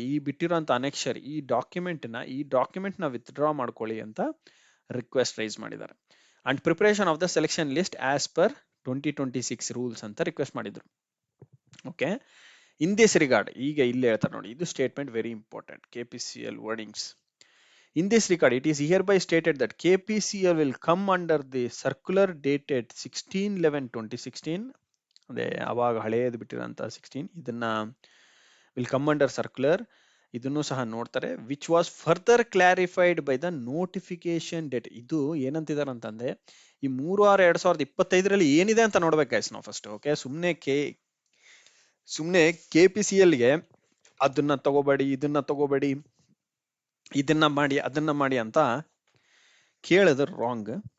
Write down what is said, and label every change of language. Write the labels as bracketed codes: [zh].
[kn] ಈ ಬಿಟ್ಟಿರೋಂಥ ಅನೆಕ್ಷರ್ ಈ ಡಾಕ್ಯುಮೆಂಟ್ ನ ವಿತ್ಡ್ರಾ ಮಾಡ್ಕೊಳ್ಳಿ ಅಂತ ರಿಕ್ವೆಸ್ಟ್ ರೈಸ್ ಮಾಡಿದ್ದಾರೆ. [en] and preparation of the selection list as per 2026 rules [kn] ಅಂತ ರಿಕ್ವೆಸ್ಟ್ ಮಾಡಿದ್ರು. [en] okay, in this regard [kn] ಈಗ ಇಲ್ಲಿ ಹೇಳ್ತಾರೆ ನೋಡಿ, [en] ಇದು statement very important. KPCL wordings. In this regard, it is hereby stated that KPCL will come under the circular dated 16/11/2016. [kn] ಅದೇ ಅವಾಗ ಹಳೆಯದು ಬಿಟ್ಟಿರೋಂಥ 16 ಇದನ್ನ [en] will come under circular [kn] ಇದನ್ನು ಸಹ ನೋಡ್ತಾರೆ. [en] Which was further clarified by the notification date. [kn] ಇದು ಏನಂತಿದ್ದಾರೆ ಅಂತಂದ್ರೆ ಈ 3/6/2025 ಏನಿದೆ ಅಂತ ನೋಡ್ಬೇಕು ಗೈಸ್ ನಾವು ಫಸ್ಟ್. ಓಕೆ, ಸುಮ್ನೆ KPCL ಗೆ ಅದನ್ನ ತಗೋಬೇಡಿ, ಇದನ್ನ ತಗೋಬೇಡಿ, ಇದನ್ನ ಮಾಡಿ, ಅದನ್ನ ಮಾಡಿ ಅಂತ ಕೇಳಿದ್ರೆ ರಾಂಗ್.